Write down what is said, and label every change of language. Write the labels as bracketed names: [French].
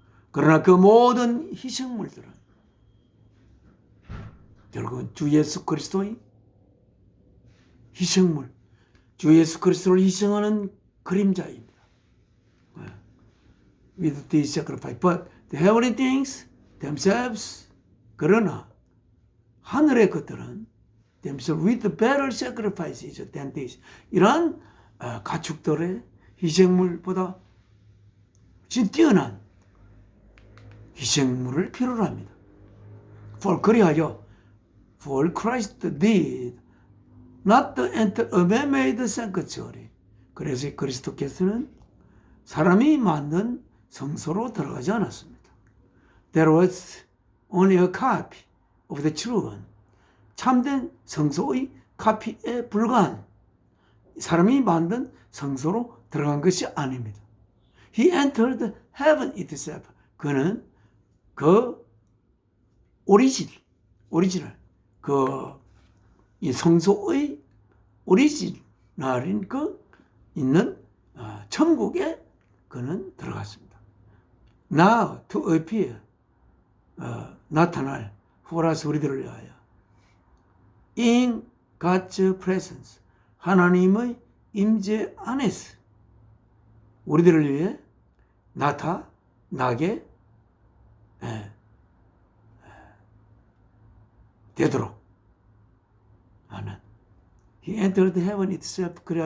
[Korean] 그러나 그 모든 희생물들은 결국은 주 예수 그리스도의 희생물, 주 예수 그리스도를 희생하는 그림자입니다. [English] With the sacrifice, but the heavenly things themselves, [Korean] 그러나 하늘의 것들은 [English] themselves with the better sacrifices than this, [Korean] 이러한 가축들의 희생물보다 뛰어난 희생물을 필요로 합니다. 그리하여 [English] For Christ did not enter a man-made sanctuary. [Korean] 그래서 그리스도께서는 사람이 만든 성소로 들어가지 않았습니다. [English] There was only a copy of the true one. [Korean] 참된 성소의 카피에 불과한 사람이 만든 성소로 들어간 것이 아닙니다. [English] He entered heaven itself. [Korean] 그는 그 오리지널, 이 성소의 오리지널인 있는 천국에 그는 들어갔습니다. [English] Now to appear, [Korean] 나타날 후라스 우리들을 위하여 [English] in God's presence, [Korean] 하나님의 임재 안에서 우리들을 위해 나타나게 되도록 하는 [English] He entered heaven itself.